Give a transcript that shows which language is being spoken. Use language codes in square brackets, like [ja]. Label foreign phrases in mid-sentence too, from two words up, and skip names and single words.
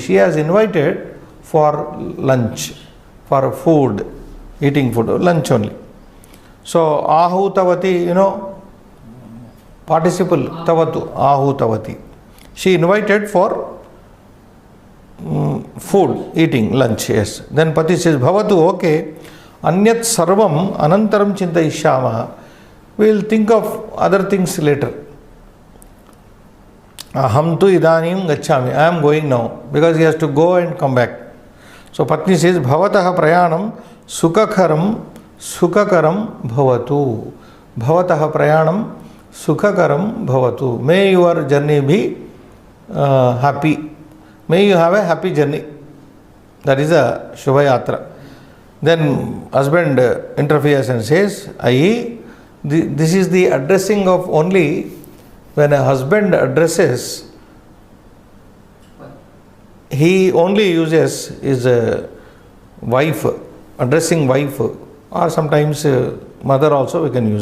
[en] She has invited for lunch, for food, eating food, lunch only. So, Ahutavati, participle, Tavatu, Ahutavati. She invited for food, eating, lunch, yes. Then Pati says, [sa] Bhavatu, okay. Anyat sarvam anantaram chintayishyamaha. [en] We will think of other things later. [sa] Aham tu idanim gacchami. [en] I am going now because he has to go and come back. So Patni says, [sa] Bhavataha prayanam sukakaram bhavatu. Bhavataha prayanam sukakaram bhavatu. [en] May your journey be happy. May you have a happy journey. That is a [sa] Shubha Yatra. [en] Then husband interferes and says, this is the addressing of only when a husband addresses, he only uses his wife, addressing wife, or sometimes mother also we can use.